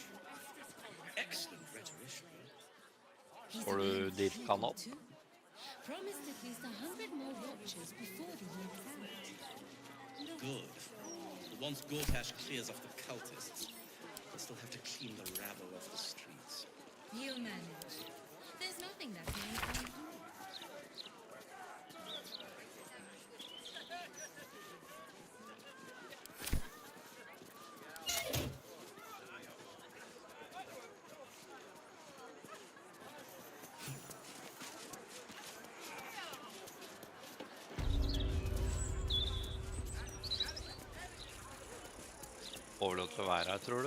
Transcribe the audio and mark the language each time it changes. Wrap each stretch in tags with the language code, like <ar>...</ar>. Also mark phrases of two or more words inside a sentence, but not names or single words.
<en>Excellent rhetorician.</en> <no>Får du dirka opp?</no> <en>Promised at least 100 more watches before the year's out. Good. But once Gortash clears off the cultists, they'll still have to clean the rabble off the streets. He'll manage. There's nothing that man can't do.</en> <no>Får vi lov til å være her, tror du?</no>